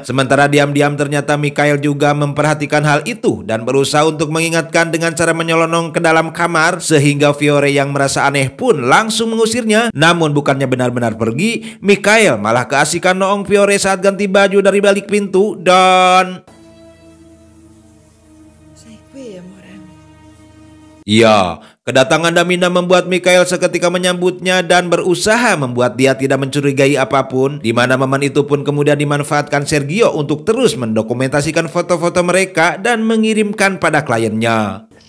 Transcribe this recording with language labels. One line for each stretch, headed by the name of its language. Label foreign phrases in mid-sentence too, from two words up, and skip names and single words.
Indonesian: Sementara diam-diam ternyata Mikhail juga memperhatikan hal itu dan berusaha untuk mengingatkan dengan cara menyelonong ke dalam kamar, sehingga Fiore yang merasa aneh pun langsung mengusirnya. Namun bukannya benar-benar pergi, Mikhail malah keasikan noong Fiore saat ganti baju dari balik pintu dan...
Italian: Sei qui, amore.
Indonesian: Ya, kedatangan Damina membuat Mikhail seketika menyambutnya dan berusaha membuat dia tidak mencurigai apapun, di mana momen itu pun kemudian dimanfaatkan Sergio untuk terus mendokumentasikan foto-foto mereka dan mengirimkan pada kliennya.